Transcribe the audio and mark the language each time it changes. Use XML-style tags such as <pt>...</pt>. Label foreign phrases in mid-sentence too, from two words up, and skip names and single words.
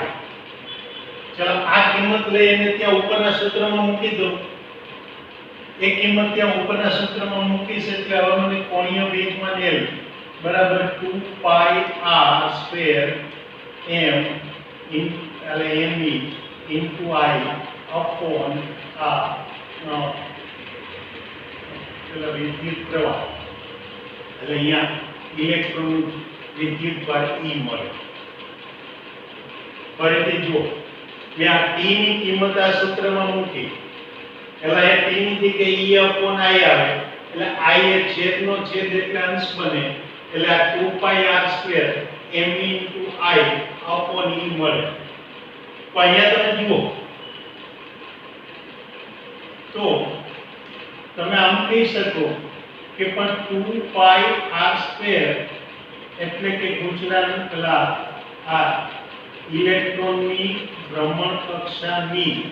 <gu>ચલો આ કિંમત લઈ અને ત્યાં ઉપરના સૂત્રમાં મૂકી દો. એક કિંમત ત્યાં ઉપરના સૂત્રમાં મૂકીશ એટલે હવે મને કોણીય વેગમાન L બરાબર 2 pi r સ્ક્વેર m એટલે</gu> <en>me into I upon</en> <gu>પેલા વિદ્યુત પ્રવાહ એટલે અહીંયા ઇલેક્ટ્રોન વિદ્યુત ભાર E મળે. ફરીથી જુઓ મેં આ t ની કિંમત આ સૂત્રમાં મૂકી એટલે એ t ની જગ્યાએ</gu> <en>E upon I</en> <gu>આવે એટલે I એ છેદનો છેદ એટલે અંશ બને એટલે આ 2 pi r સ્ક્વેર</gu> <en>m into I upon E</en> <gu>મળે. તો અહીંયા તમે જુઓ તો તમે આમ કહી શકો કે પણ 2 pi r સ્ક્વેર એટલે કે ગુજરાતના પેલા આ ઇલેક્ટ્રોનની ભ્રમણ કક્ષાની</gu>